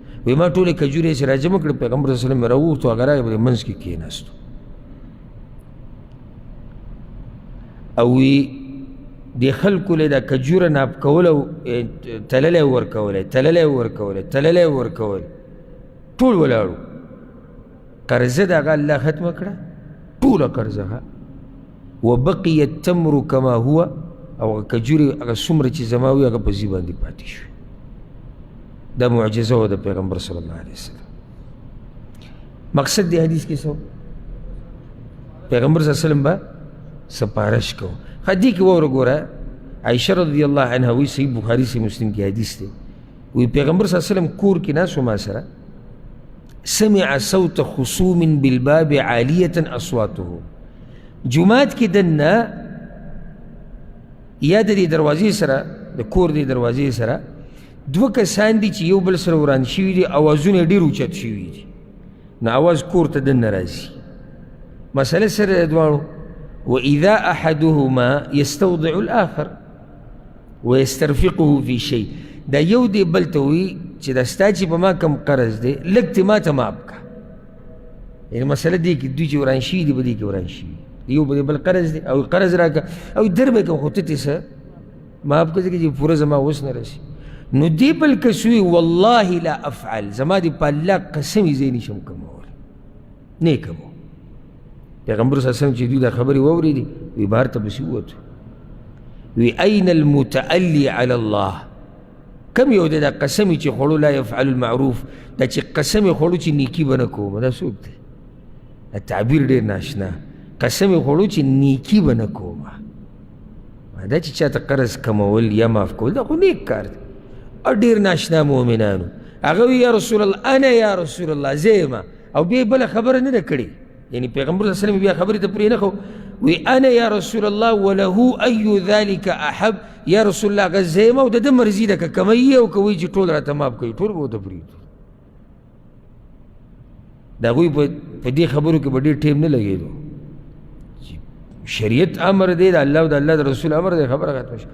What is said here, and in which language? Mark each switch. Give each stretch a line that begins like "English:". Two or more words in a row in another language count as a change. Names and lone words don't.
Pashto: وی ما ټولې کجورې چې راجمع کړې، پیغمبر
Arabic: صلی الله علیه وسلم
Pashto: راوغوښتو، هغه راغی په منځ کې کېناستو او وی دې خلکو له دا کجوره ناب کول او تللی ورکولی، تللی ورکولی، تللی ورکولی، ټول ولاړو. قرضه د هغه الله ختمه کړه، ټوله قرضه.
Arabic: وبقي التمر کما هو،
Pashto: او کجورې هغه څومره چې زما وي هغه په ځي باندې پاتې شوې. دا معجزه وه د پیغمبر
Arabic: صلی الله علیه وسلم.
Pashto: مقصد دی حدیث کې څه پیغمبر
Arabic: صلی الله علیه وسلم
Pashto: به سپارش کو. دې کې واوره ګوره، عایشه
Arabic: رضی الله عنها
Pashto: وایي، صحیح بخاري صحیح مسلم کې حدیث دی، وایي پیغمبر
Arabic: صلی الله علیه وسلم
Pashto: کور کې ناست و ما سره،
Arabic: سمع صوت خصوم بالباب عالیة اصواته.
Pashto: جماعت کې دننه یا د دې دروازې سره، د کور دې دروازې سره دوه کسان دي چې یو بل سره وران شوي دي، اوازونه ډېر اوچت شوي دي، نو اواز کور ته دننه راځي. مسله سره د دواړو،
Arabic: واذا احدهما يستوضع الاخر ويسترفقه في شيء،
Pashto: دا یو دی بل ته وایي چې دا ستا چې په ما کم قرض دی لږ ته ما ته معاف کړه. یعنې مسله دې کې دوی چې وران شوي دي په دې کې وران شوي دي، یو به بل قرض دی او قرض راکړه او در به کوم، خو ته څه معاف کړه ځکه چې پوره زما اوس نه رسي. نو دی بل کس وایي
Arabic: والله لا افعل،
Pashto: زما دې په الله قسم یې زه نشم کومولی، نه یې کوم. پیغمبر
Arabic: صلی الله علیه وسلم
Pashto: چې دوی دا خبرې واورېدې وی بهر ته پسې ووتو، وی
Arabic: این المتعلی علی الله،
Pashto: کم یو دی دا قسم چې خوړو
Arabic: لا یفعل المعروف،
Pashto: دا چې قسم یې خوړو چې نیکي به نه کوم، دا څوک دی؟ دا تعبیر ډېر ناشنا. قسم یې خوړو چې نیکي به نه کوم، دا چې چاته قرض کمول یا معاف کول دا خو نیک کار دی. او ډېر ناشنا مؤمنانو هغه وی
Arabic: یا رسول الله انا یا رسول الله
Pashto: زه یم، او بیا بله خبره نه ده کړې. یعنی پیغمبر
Arabic: صلی الله علیه وسلم
Pashto: بیا خبرې ته پرې نه خو وی
Arabic: انا یا رسول الله وله ای ذلك احب یا رسول الله
Pashto: غزیم او د ده مرضی ده که کمی او که وی چې ټول راته ماف کوي ټول به ورته پرېږدو. د هغوی په دې خبرو کې به ډېر ټیم نه لګېدو. شریعت امر دی د الله او د الله د رسول امر دی خبره ختمه شوه.